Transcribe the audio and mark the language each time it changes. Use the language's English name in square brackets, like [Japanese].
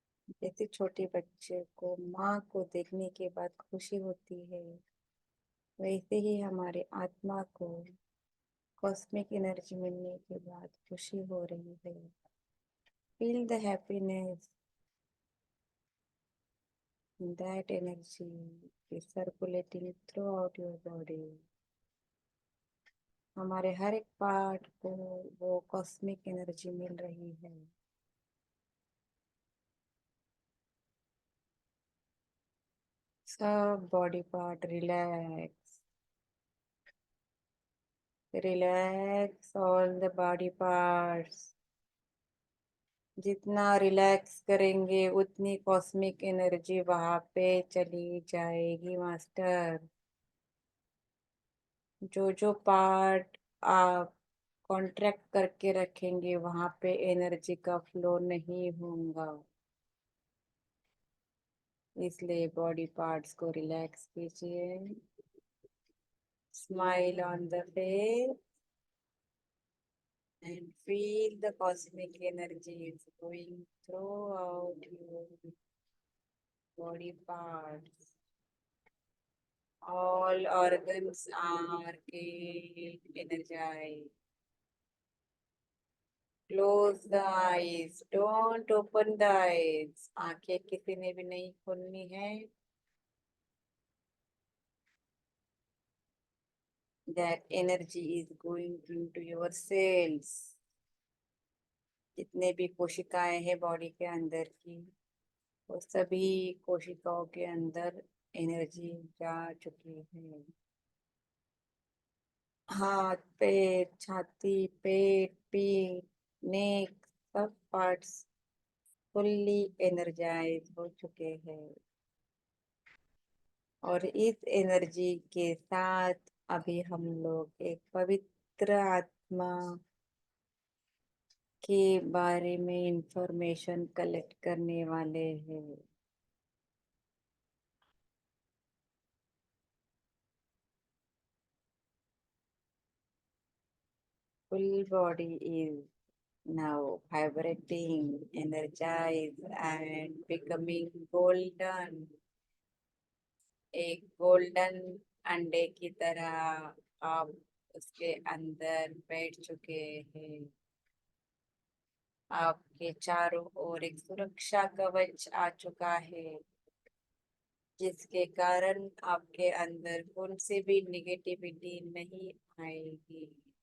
[Hindi] जैसे छोटे बच्चे को माँ को देखने के बाद खुशी होती है, वैसे ही हमारे आत्मा को कॉस्मिक एनर्जी मिलने के बाद खुशी हो रही है। [English] Feel the happiness, that energy is circulating throughout your body। [Hindi] हमारे हर एक पार्ट को वो कॉस्मिक एनर्जी मिल रही है। सब [English] Body part relax, relax all the body parts. [Hindi] जितना रिलैक्स करेंगे उतनी कॉस्मिक एनर्जी वहां पे चली जाएगी मास्टर। जो जो पार्ट आप कॉन्ट्रैक्ट करके रखेंगे वहां पे एनर्जी का फ्लो नहीं होगा। इसलिए बॉडी पार्ट्स को रिलैक्स कीजिए। [English] Smile on the face and feel the cosmic energy is going throughout your body parts. All organs are getting energized. Close the eyes. Don't open the eyes. [Hindi] आंखें किसी ने भी नहीं खोलनी है। [English] That energy is going into your cells. [Hindi] जितने भी कोशिकाएं हैं बॉडी के अंदर की, वो सभी कोशिकाओं के अंदर एनर्जी जा चुकी है। हाथ, पैर, छाती, पेट, पीठ, नेक, सब पार्ट्स फुल्ली एनर्जाइज हो चुके हैं। और इस एनर्जी के साथ अभी हम लोग एक पवित्र आत्मा के बारे में इंफॉर्मेशन कलेक्ट करने वाले हैं। [English] Full body is now vibrating, energized and becoming golden। [Hindi] एक गोल्डन अंडे की तरह आप उसके अंदर बैठ चुके हैं। आपके चारों ओर एक सुरक्षा कवच आ चुका है, जिसके कारण आपके अंदर कौन सी भी निगेटिविटी नहीं आएगी।